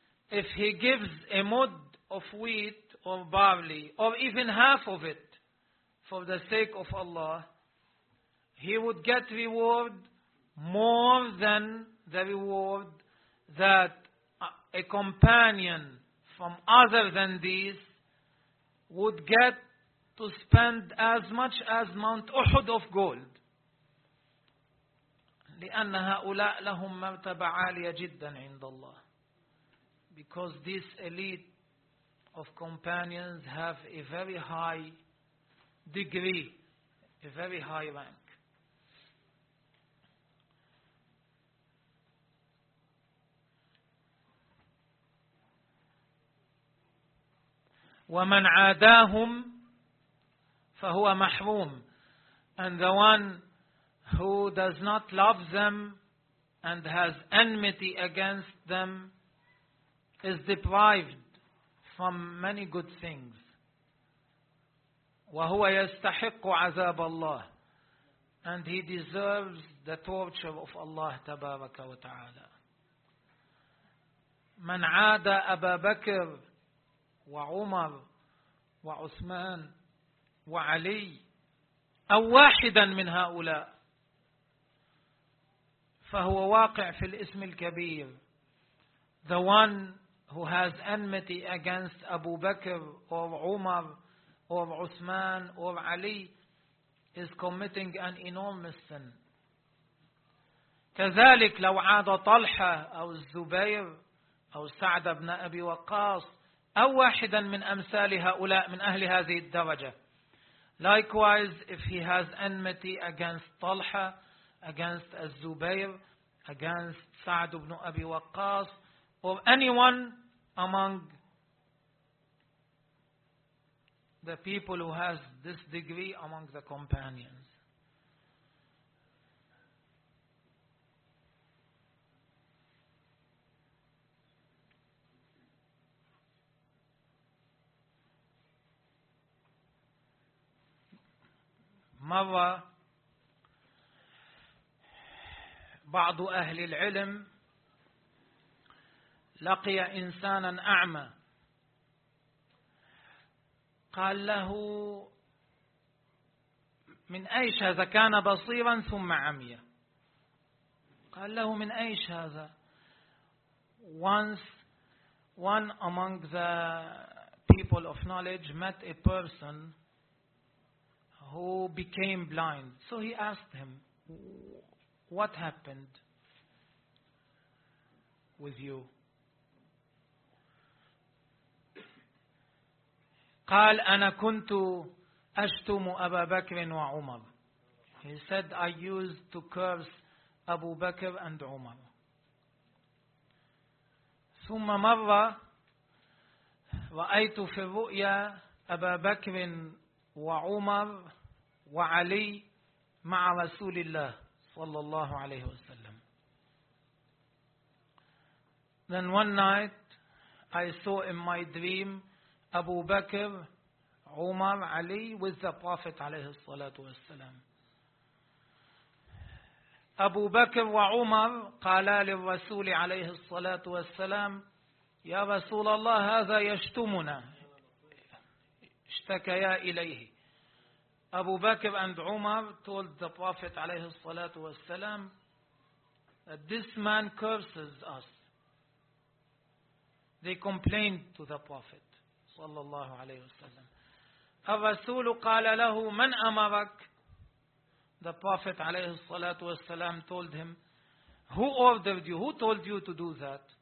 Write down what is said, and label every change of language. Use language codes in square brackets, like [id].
[en] If he gives a mud of wheat or barley, or even half of it, for the sake of Allah, he would get reward more than the reward that a companion from other than these would get to spend as much as Mount Uhud of gold. [ar] لأن هؤلاء لهم مرتبة عالية جدا عند الله. [en] Because this elite of companions have a very high degree, a very high rank. [ar] ومن عاداهم فهو محروم. [en] And the one who does not love them and has enmity against them is deprived from many good things. [ar] وهو يستحق عذاب الله. [en] And he deserves the torture of Allah [ar] تبارك وتعالى. من عادى أبا بكر وعمر وعثمان وعلي أو واحدا من هؤلاء فهو واقع في الإثم الكبير. [en] The one who has enmity against Abu Bakr or Umar or Uthman or Ali is committing an enormous sin. [ar] كذلك لو عاد طلحة أو الزبير أو سعد بن أبي وقاص أو واحدا من أمثال هؤلاء من أهل هذه الدرجة. [en] Likewise, if he has enmity against Talha, against Az-Zubayr, against Sa'd ibn Abi Waqqas, or anyone among the people who has this degree among the companions. [ar] مرة بعض أهل العلم لقي إنسانا أعمى، قال له من أيش هذا؟ كان بصيرا ثم عمي. قال له من أيش هذا؟ [en] Once one among the people of knowledge met a person who became blind. So he asked him, what happened with you? [ar] قال أنا كنت أشتم أبا بكر وعمر. [en] He said, I used to curse Abu Bakr and Umar. [ar] ثم مرة رأيت في الرؤيا أبا بكر وعمر وعلي مع رسول الله صلى الله عليه وسلم. [en] Then one night I saw in my dream Abu Bakr, Umar, Ali with the Prophet [ar] عليه الصلاة والسلام. Abu Bakr وعمر قالا للرسول عليه الصلاة والسلام يا رسول الله هذا يشتمنا. اشتكيا إليه. [en] Abu Bakr and Umar told the Prophet [ar] عليه الصلاة والسلام [en] that this man curses us. They complained to the Prophet [ar] صلى الله عليه وسلم. الرسول قال له من أمرك؟ [en] The Prophet [ar] عليه الصلاة والسلام [en] told him, who ordered you? Who told you to do that?